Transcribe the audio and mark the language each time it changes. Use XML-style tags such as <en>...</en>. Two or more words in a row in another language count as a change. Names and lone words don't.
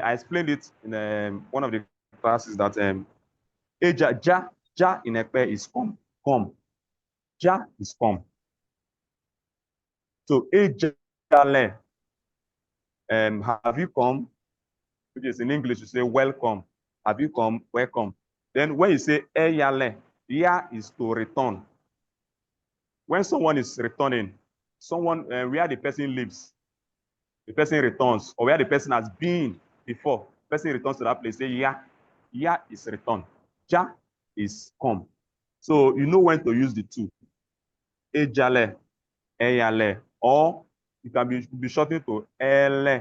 <en>I explained it in one of the classes that ja in Ekpe is come. Ja is come. So ejale, have you come? Which is in English, you say welcome. Have you come? Welcome. Then when you say eyale, ya is to return. When someone is returning, someone where the person lives, the person returns, or where the person has been before, person returns to that place, say ya. Ya is return. Ja is come. So you know when to use the two. Ejale, eyale, or you can be shortened to ele.</en>